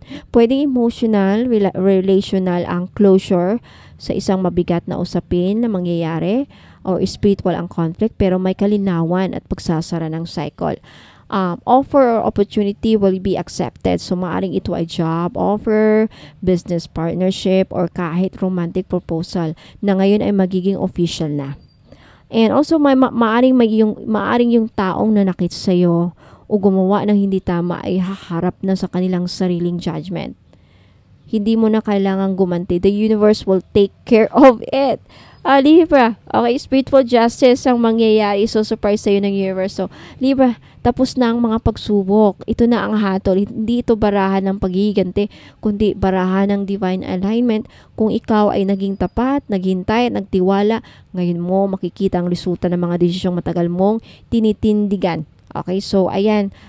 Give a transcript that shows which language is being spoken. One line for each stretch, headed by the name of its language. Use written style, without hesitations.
Filipino: Pwedeng emotional, relational ang closure sa isang mabigat na usapin na mangyayari, or spiritual ang conflict, pero may kalinawan at pagsasara ng cycle.
English: Offer or opportunity will be accepted.
Filipino: So, maaring ito ay job offer, business partnership, or kahit romantic proposal na ngayon ay magiging official na. And also, maaring yung taong nanakit sa'yo o gumawa ng hindi tama ay haharap na sa kanilang sariling judgment. Hindi mo na kailangang gumanti.
English: The universe will take care of it.
Filipino: Libra, okay, spiritual justice ang mangyayari. So, surprise sa'yo ng universe. So, Libra, tapos na ang mga pagsubok. Ito na ang hatol. Hindi ito barahan ng paghihiganti, kundi barahan ng divine alignment. Kung ikaw ay naging tapat, naghintay at nagtiwala, ngayon mo makikita ang resulta ng mga desisyong matagal mong tinitindigan. Okay, so, ayan.